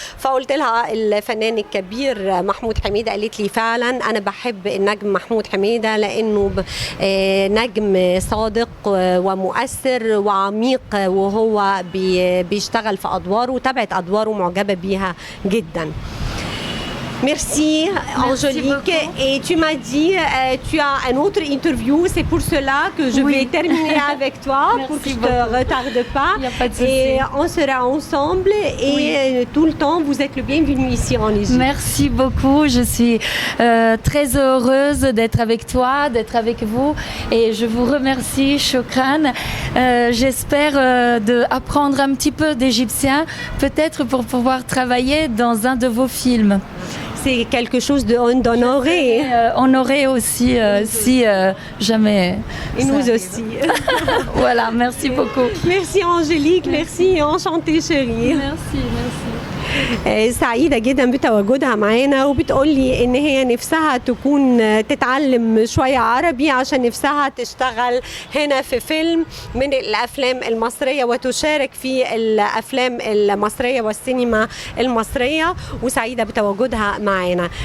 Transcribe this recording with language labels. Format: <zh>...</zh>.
<ar>فقلت لها الفنان الكبير محمود حميدة. قالت لي فعلا أنا بحب النجم محمود حميدة لأنه نجم صادق ومؤثر وعميق، وهو بيشتغل في أدواره وتابعت أدواره معجبة بيها جدا.</ar> <fr>Merci Angélique. Et tu m'as dit, tu as un autre interview, c'est pour cela que je vais terminer avec toi pour que je ne te retarde pas. Il n'y a pas de souci. Et on sera ensemble et tout le temps, vous êtes le bienvenu ici en Égypte. Merci beaucoup, je suis très heureuse d'être avec toi, d'être avec vous et je vous remercie, Shukran. J'espère d'apprendre un petit peu d'égyptien, peut-être pour pouvoir travailler dans un de vos films. C'est quelque chose d'honoré. Honoré aussi, si jamais. Et nous aussi. Voilà, merci beaucoup. Merci Angélique, merci, enchantée chérie. Merci, merci.</fr> <ar>سعيدة جدا بتواجدها معانا، وبتقول لي ان هي نفسها تكون تتعلم شوية عربي عشان نفسها تشتغل هنا في فيلم من الافلام المصرية وتشارك في الافلام المصرية والسينما المصرية، وسعيدة بتواجدها معانا.</ar>